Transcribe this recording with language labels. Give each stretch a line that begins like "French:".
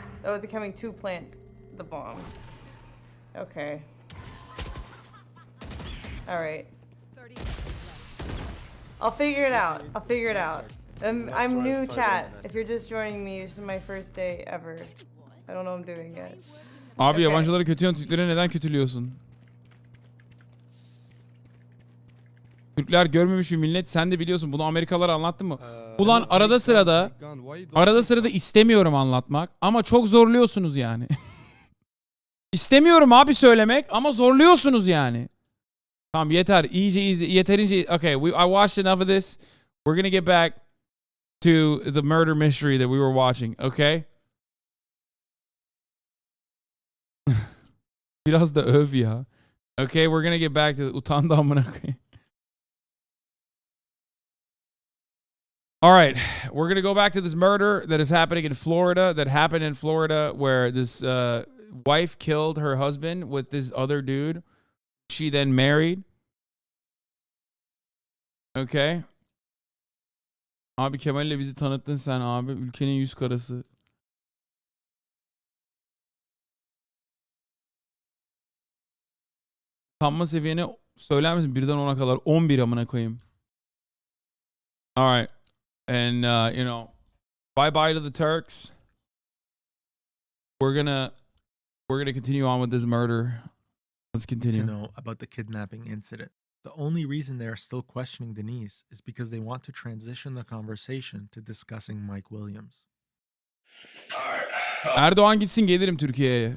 English: Oh, they're coming to plant the bomb. Okay. Alright. I'll figure it out. I'll figure it out. I'm new, chat. If you're just joining me, this is my first day ever. I don't know what I'm doing yet.
Turkish: Abi
English: Okay.
Turkish: yabancıları kötüyorsun, Türkleri neden kötülüyorsun? Türkler görmemiş bir millet, sen de biliyorsun. Bunu Amerikalılara anlattın mı? Ulan arada sırada istemiyorum anlatmak ama çok zorluyorsunuz yani. İstemiyorum abi söylemek ama zorluyorsunuz yani. Tamam yeter, iyice yeterince.
English: Okay, I watched enough of this. We're gonna get back to the murder mystery that we were watching, okay?
Turkish: Biraz da öv ya.
English: Okay, we're gonna get back to
Turkish: utandı amına koyayım.
English: All right, we're going to go back to this murder that is happening in Florida, where this wife killed her husband with this other dude. She then married. Okay.
Turkish: Abi Kemal'le bizi tanıttın sen abi. Ülkenin yüz karası. Utanma seviyeni söyler misin? 1'den 10'a kadar. 11 amına koyayım.
English: All right. And you know, bye to the Turks. We're gonna continue on with this murder. Let's continue. To know about the kidnapping incident. The only reason they are still questioning Denise is because they want to transition the conversation to discussing Mike Williams.
Turkish: Erdoğan gitsin gelirim Türkiye'ye.